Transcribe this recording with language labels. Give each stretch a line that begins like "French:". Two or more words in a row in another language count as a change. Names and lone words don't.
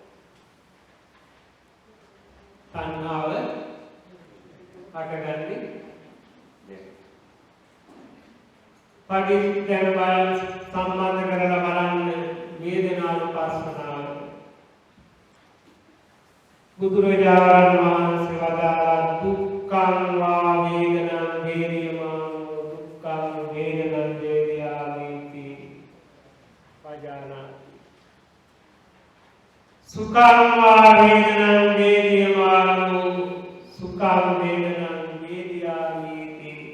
Sinhala: තණ්හාව හටගන්නේ පටිච්ච බලන සම්බන්ධ කරලා බලන්න වේදනානුපස්සනාව. බුදුරජාණන් වහන්සේ වදාළා
Pali: දුක්ඛං වා වේදනං වේදියමානෝ දුක්ඛං වේදනං වේදියාමිති පජානාති. සුඛං වා වේදනං වේදියමානෝ සුඛං වේදනං වේදියාමිති